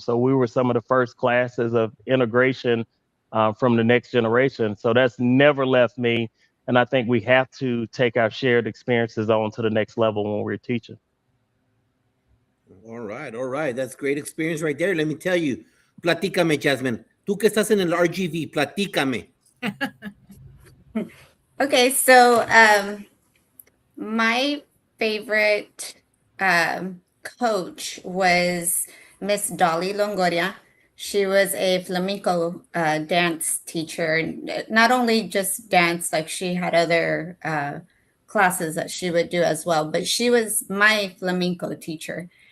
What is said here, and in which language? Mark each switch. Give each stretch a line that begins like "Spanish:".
English: So we were some of the first classes of integration from the next generation. So that's never left me. And I think we have to take our shared experiences on to the next level when we're teaching. All right. That's great experience right there. Let me tell you.
Spanish: Platícame,
English: Jasmine.
Spanish: Tú que estás en el RGV, platícame.
English: Okay, so my favorite coach was Miss Dolly Longoria. She was a flamenco dance teacher. Not only just dance, like she had other classes that she would do as well, but she was my flamenco teacher.